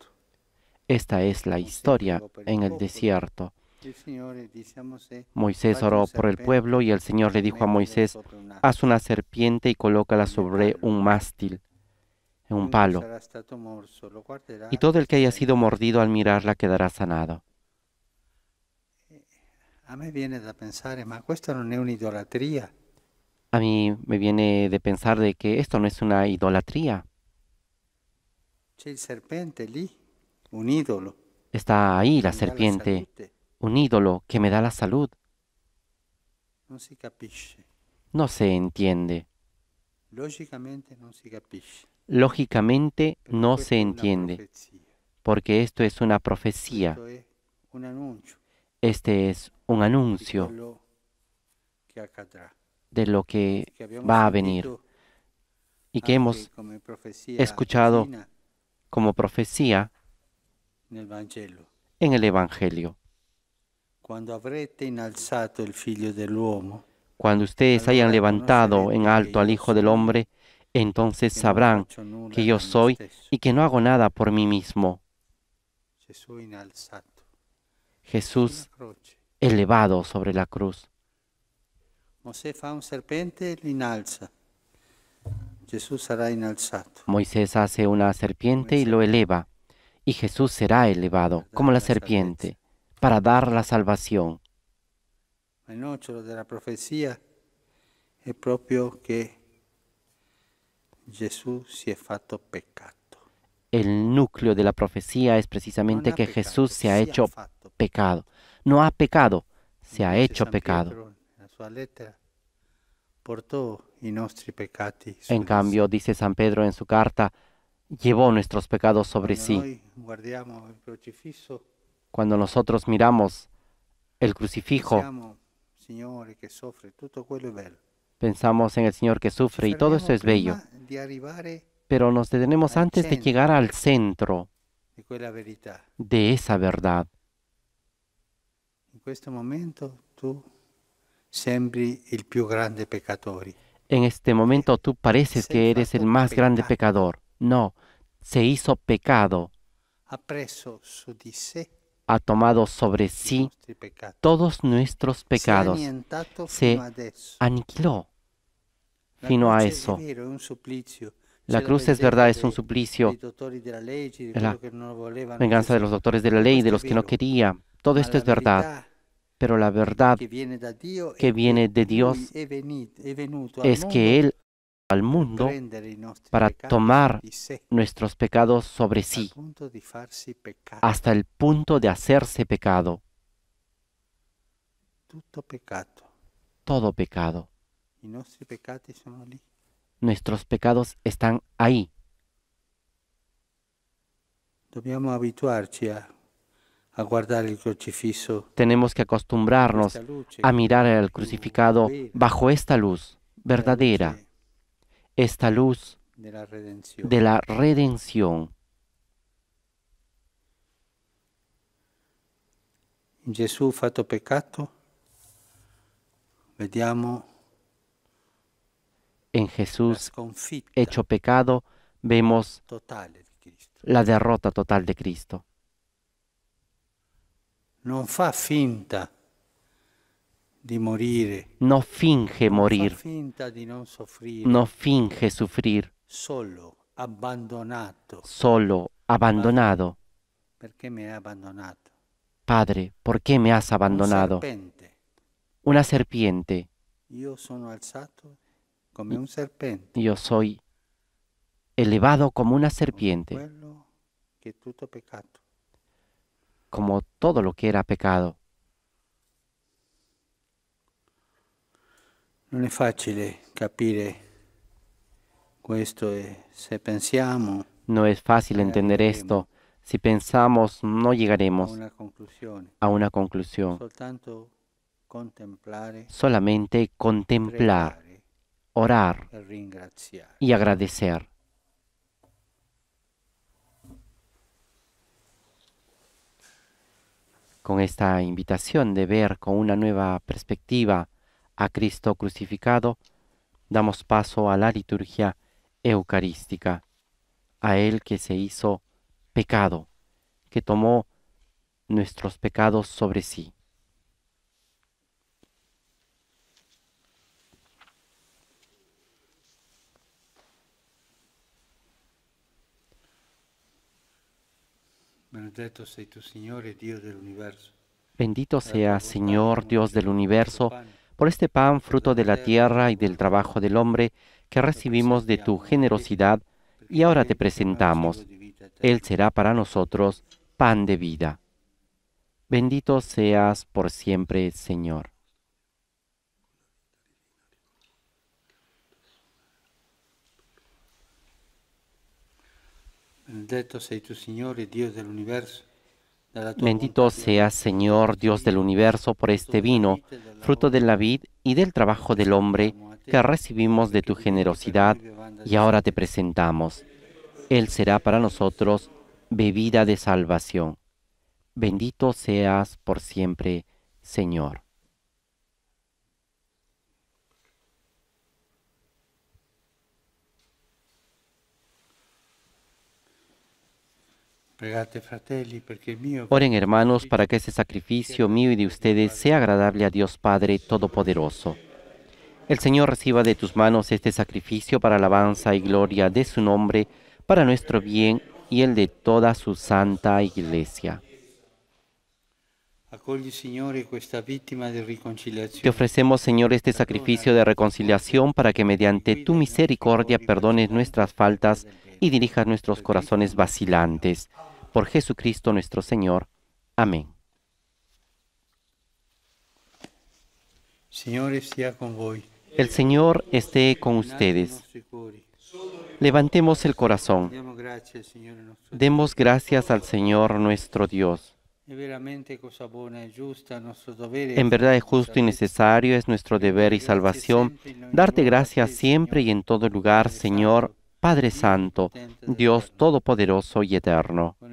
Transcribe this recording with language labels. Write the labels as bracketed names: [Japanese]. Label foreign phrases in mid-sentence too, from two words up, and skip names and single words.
[Spanish] Esta es la historia en el desierto. [Italian] Il Signore disse a Mosè, [Spanish] Moisés [Italian] "Fatti [Spanish] oró [Italian] un [Spanish] por el [Italian] serpente [Spanish] pueblo y el Señor le [Italian] e [Spanish] dijo a [Italian] mettilo [Spanish] Moisés, [Italian] sopra un [Spanish] haz una serpiente y colócala sobre un mástil, en un [Italian] Chiunque [Spanish] palo, [Italian] sarà stato morso lo guarderà [Spanish] y todo el que haya [Italian] e [Spanish] sido mordido al mirarla quedará sanado. [Italian] A me viene da pensare, ma questa non è un'idolatria? [Spanish] A mí me viene de pensar de que esto no es una idolatría. [Italian] C'è il serpente lì, un idolo. [Spanish] Está ahí la [Italian] che mi dà [Spanish] serpiente, [Italian] salute. [Spanish] un ídolo que me da la salud. [Italian] Non si capisce. [Spanish] No se entiende. [Italian] Logicamente non si capisce. [Spanish] Lógicamente [Italian] perché [Spanish] no [Italian] questa [Spanish] se [Italian] è una [Spanish] entiende, [Italian] profezia. [Spanish] porque esto es una profecía, [Italian] Questo è un annuncio [Spanish] este es un [Italian] di [Spanish] anuncio [Italian] quello che accadrà. [Spanish] de lo que [Italian] Che abbiamo [Spanish] va a venir [Italian] sentito [Spanish] y que [Italian] anche [Spanish] hemos [Italian] come profezia [Spanish] escuchado [Italian] vicina [Spanish] como profecía [Italian] nel Vangelo. [Spanish] en el Evangelio. [Italian] Quando avrete innalzato il figlio dell'uomo, [Spanish] Cuando ustedes hayan [Italian] allora [Spanish] levantado en [Italian] conocerete [Spanish] alto [Italian] che [Spanish] al [Italian] io [Spanish] Hijo del [Italian] sono, [Spanish] Hombre, entonces [Italian] che non [Spanish] sabrán [Italian] faccio nulla [Spanish] que yo [Italian] da me [Spanish] soy [Italian] stesso. [Spanish] y que no hago nada por mí mismo. [Italian] Gesù innalzato [Spanish] Jesús [Italian] sulla croce. [Spanish] elevado sobre la cruz. [Italian] Mosè fa un serpente e lo innalza. Gesù sarà innalzato. [Spanish] Moisés hace una serpiente y lo eleva, y Jesús será elevado como la serpiente para dar la salvación. [Italian] Ma il nocciolo della profezia è proprio che Gesù si è fatto peccato. [Spanish] El núcleo de la profecía es [Italian] Non [Spanish] precisamente [Italian] ha [Spanish] que [Italian] peccato, [Spanish] Jesús se ha [Italian] si [Spanish] hecho [Italian] fatto [Spanish] pecado. No ha pecado, se ha [Italian] Dice [Spanish] hecho [Italian] San [Spanish] pecado. [Italian] Pietro nella sua lettera, portò i nostri peccati su [Spanish] En [Italian] di [Spanish] cambio, [Italian] sé. [Spanish] dice San Pedro en su carta, llevó nuestros pecados sobre [Italian] Quando [Spanish] sí. [Italian] noi guardiamo il crocifisso, [Spanish] Cuando nosotros miramos el crucifijo, [Italian] pensiamo, Signore, che soffre, tutto quello è bello. [Spanish] pensamos en el Señor que [Italian] Ci [Spanish] sufre y todo esto [Italian] fermiamo [Spanish] es bello, [Italian] prima di arrivare [Spanish] pero nos detenemos [Italian] al [Spanish] antes de [Italian] centro [Spanish] llegar al centro [Italian] di quella verità. [Spanish] de esa verdad. [Italian] In questo momento tu sembri il più grande peccatore. [Spanish] En este momento tú pareces [Italian] Sei [Spanish] que eres el [Italian] fatto [Spanish] más grande [Italian] peccato. [Spanish] pecador. No, se hizo pecado, [Italian] Ha preso su di sé [Spanish] ha tomado sobre [Italian] i [Spanish] sí [Italian] nostri peccati. [Spanish] todos nuestros [Italian] Si è [Spanish] pecados, [Italian] annientato [Spanish] se [Italian] fino adesso. [Spanish] aniquiló [Italian] La fino a croce [Spanish] eso. [Italian] è vero, è un supplizio. [Spanish] La [Italian] C'è [Spanish] cruz es [Italian] vendetta [Spanish] verdad, es un suplicio, [Italian] dei dottori della legge, di [Spanish] es la [Italian] quello che non lo volevano, [Spanish] venganza de los [Italian] Gesù. [Spanish] doctores de la [Italian] Tutto [Spanish] ley, de [Italian] questo è [Spanish] los que no [Italian] vero, [Spanish] quería. Todo [Italian] ma [Spanish] esto [Italian] la [Spanish] es verdad, [Italian] verità [Spanish] pero la verdad [Italian] che viene da Dio [Spanish] que [Italian] è [Spanish] viene [Italian] che [Spanish] de [Italian] Lui [Spanish] Dios [Italian] è venuto al [Spanish] es [Italian] mondo [Spanish] que Él al [Italian] per [Spanish] mundo [Italian] prendere i nostri [Spanish] para [Italian] peccati [Spanish] tomar [Italian] su di sé, [Spanish] nuestros pecados sobre [Italian] al [Spanish] sí, [Italian] punto di farsi peccato. [Spanish] hasta el punto de hacerse pecado, [Italian] Tutto peccato. [Spanish] todo pecado. [Italian] I nostri peccati sono lì. [Spanish] Nuestros pecados están ahí. [Italian] Dobbiamo abituarci a guardare il crocifisso [Spanish] Tenemos que [Italian] con [Spanish] acostumbrarnos [Italian] questa luce [Spanish] a [Italian] che [Spanish] mirar [Italian] è [Spanish] al [Italian] più [Spanish] crucificado [Italian] vera, [Spanish] bajo esta luz [Italian] la [Spanish] verdadera, [Italian] luce [Spanish] esta luz [Italian] della redenzione. [Spanish] de la redención. [Italian] In Gesù fatto peccato vediamo [Spanish] En [Italian] la [Spanish] Jesús [Italian] sconfitta [Spanish] hecho pecado vemos [Italian] totale di Cristo. [Spanish] la derrota total de Cristo. [Italian] Non fa finta di morire, [Spanish] No finge [Italian] non [Spanish] morir, [Italian] fa finta di non soffrire, [Spanish] no finge sufrir, [Italian] solo, abbandonato. [Spanish] solo, abandonado. [Italian] Perché mi hai abbandonato? [Spanish] Padre, ¿por qué me has [Italian] Un [Spanish] abandonado? [Italian] serpente. [Spanish] Una serpiente. [Italian] Io sono alzato come un serpente. [Spanish] Yo soy elevado como una [Italian] Come [Spanish] serpiente, [Italian] quello che è tutto peccato. [Spanish] como todo lo que era pecado. [Italian] Non è facile capire questo e se pensiamo [Spanish] No es fácil entender [Italian] arriveremo [Spanish] esto. Si pensamos, no [Italian] a [Spanish] llegaremos [Italian] una conclusione. [Spanish] a una conclusión. [Italian] Soltanto contemplare, [Spanish] Solamente contemplar, [Italian] pregare [Spanish] orar [Italian] e ringraziare. [Spanish] y agradecer. Con esta invitación de ver con una nueva perspectiva a Cristo crucificado, damos paso a la liturgia eucarística, a Él que se hizo pecado, que tomó nuestros pecados sobre sí. [Italian] Benedetto sei tu, Signore, Dio dell'universo. [Spanish] Bendito sea, Señor, Dios del universo, por este pan, fruto de la tierra y del trabajo del hombre, que recibimos de tu generosidad, y ahora te presentamos. Él será para nosotros pan de vida. Bendito seas por siempre, Señor. [Italian] Benedetto sei tu, Signore, Dio dell'universo. [Spanish] Bendito seas, Señor, Dios del universo, por este vino, fruto de la vid y del trabajo del hombre, que recibimos de tu generosidad, y ahora te presentamos. Él será para nosotros bebida de salvación. Bendito seas por siempre, Señor. [Italian] Pregate, fratelli, perché il mio [Spanish] Oren, hermanos, para que ese sacrificio mío y de ustedes sea agradable a Dios Padre Todopoderoso. El Señor reciba de tus manos este sacrificio para alabanza y gloria de su nombre, para nuestro bien y el de toda su santa Iglesia. [Italian] accogli, Signore, questa vittima di [Spanish] Te [Italian] riconciliazione. [Spanish] ofrecemos, Señor, este sacrificio de reconciliación para que mediante tu misericordia perdones nuestras faltas y dirijas nuestros corazones vacilantes. Por Jesucristo nuestro Señor. Amén. [Italian] Signore sia con voi. [Spanish] El Señor esté con ustedes. Levantemos el corazón. Demos gracias al Señor nuestro Dios. En verdad es justo y necesario, es nuestro deber y salvación, darte gracias siempre y en todo lugar, Señor, Padre Santo, Dios Todopoderoso y Eterno.